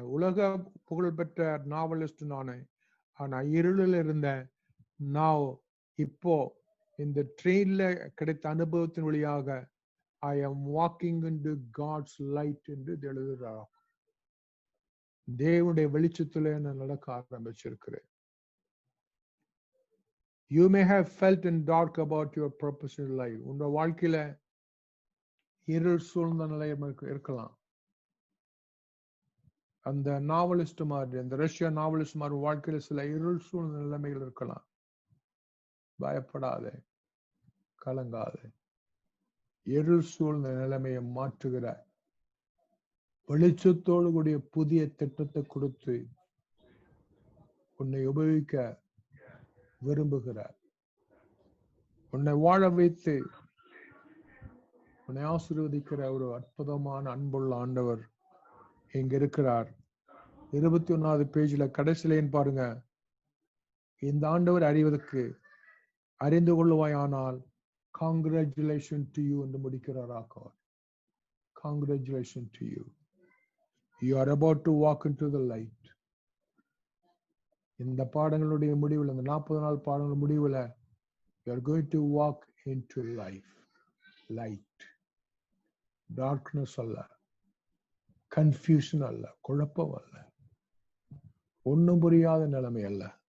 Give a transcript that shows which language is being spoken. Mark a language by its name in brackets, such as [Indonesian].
[Tamil] உலக புகழ்பெற்ற நாவலிஸ்ட் நானு, ஆனா இருளில் இருந்தேன். நான் இப்போ இந்த ட்ரெயின்ல கிடைத்த அனுபவத்தின் வழியாக [English] I am walking into God's light [Tamil] என்று எழுதுகிறார். தேவனுடைய வெளிச்சத்துல நான் நடக்க ஆரம்பிச்சிருக்கிறேன். [English] You may have felt in dark about your purpose in life. [Tamil] உங்க வாழ்க்கையில இருள் சூழ்ந்த நிலை இருக்கலாம். அந்த நாவலிஸ்ட் மாதிரி, அந்த ரஷ்யா நாவலிஸ்ட் மாதிரி வாழ்க்கையில சில இருள் சூழ்ந்த நிலைமைகள் இருக்கலாம். பயப்படாதே, கலங்காதே. இருள் சூழ்ந்த நிலைமையை மாற்றுகிற வெளிச்சத்தோடு கூடிய புதிய திட்டத்தை கொடுத்து உன்னை உபயோகிக்க விரும்புகிறார். உன்னை வாழ வைத்து உன்னை ஆசீர்வதிக்கிற ஒரு அற்புதமான அன்புள்ள ஆண்டவர் இங்க இருக்கிறார். 21வது பேஜ்ல கடைசியிலேன்னு பாருங்க, இந்த ஆண்டவர் அறிந்து கொள்ளுவாயானால் [English] congratulations to you [Tamil] என்று முடிக்கிறார் ஆக்கவர். [English] Congratulations to you. You are about to walk into the light. [Tamil] இந்த பாடங்களுடைய முடிவில், இந்த 40 நாள் பாடங்கள் முடிவில், [English] you are going to walk into life. Light. [Tamil] Darkness அல்ல, கன்ஃபியூஷன் அல்ல, குழப்பம் அல்ல, ஒன்றும் புரியாத நிலைமை அல்ல.